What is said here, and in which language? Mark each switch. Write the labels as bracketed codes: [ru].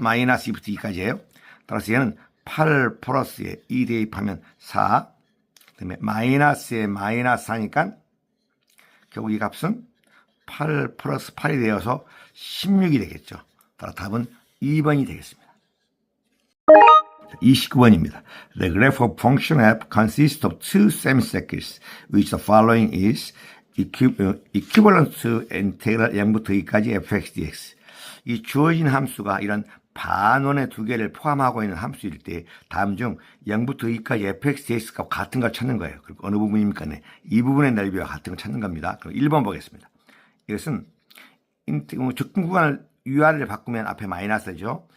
[ko] 마이너스 2부터 2까지예요. 따라서 얘는 8 플러스에 2 대입하면 4. 그다음에 마이너스에 마이너스 4니까 결국 이 값은 8 플러스 8이 되어서 16이 되겠죠. 따라 답은 2번이 되겠습니다. 29번입니다. [en] The graph of function f consists of two semicircles, which the following is equivalent to integral 0부터 2까지 fx dx. [ko] 이 주어진 함수가 이런 반원의 두 개를 포함하고 있는 함수일 때 다음 중 0부터 2까지 fx dx가 같은 걸 찾는 거예요. 그리고 어느 부분입니까? 네. 이 부분의 넓이와 같은 걸 찾는 겁니다. 그럼 1번 보겠습니다. 이것은 접근 구간을 UR을 바꾸면 앞에 마이너스죠.